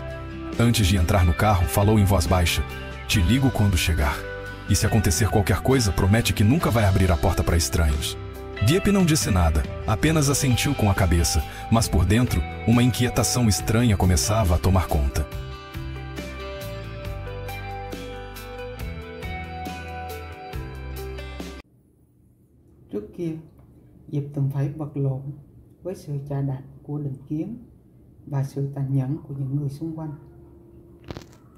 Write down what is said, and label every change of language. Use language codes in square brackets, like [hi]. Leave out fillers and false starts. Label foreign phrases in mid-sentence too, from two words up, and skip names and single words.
[pt] Antes de entrar no carro, falou em voz baixa: Te ligo quando chegar. E se acontecer qualquer coisa, promete que nunca vai abrir a porta para estranhos. Deep não disse nada, apenas assentiu com a cabeça, mas por dentro, uma inquietação estranha começava a tomar conta. [vi] Trước kia, Diệp từng phải vật lộn với sự chà đạp của định kiến và sự tàn nhẫn của những người xung quanh.